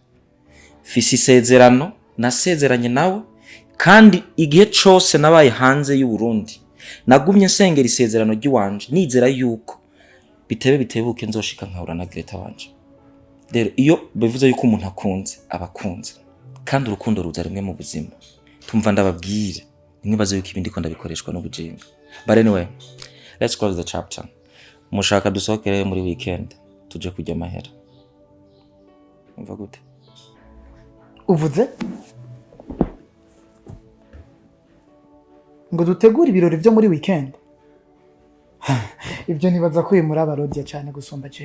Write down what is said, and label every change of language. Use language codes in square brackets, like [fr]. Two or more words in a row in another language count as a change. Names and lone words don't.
[rn] Fisi isezerano nasezeranye nawe kandi igihe cose nabaye hanze y'u Burundi nagumye nsengera isezerano ry'iwanje nizera yuko bitebuke nzoshika nkahura na Greta wanje. Rero iyo bivuze yuko umuntu akunze abakunze kandi urukundo ruza rimwe mu buzima. Tumva ndababwire nimwibaze yuko ibindi ko ndabikoreshwa n'ubujinga. [en] But anyway, let's close the chapter. [rn] Mushaka dusokere muri weekend tuje kujya mahera. Umva gute? Uvuze ngo dutegura ibirori byo muri weekend? Ibyo nibaza ko muri abarodya cyane gusumba jewe.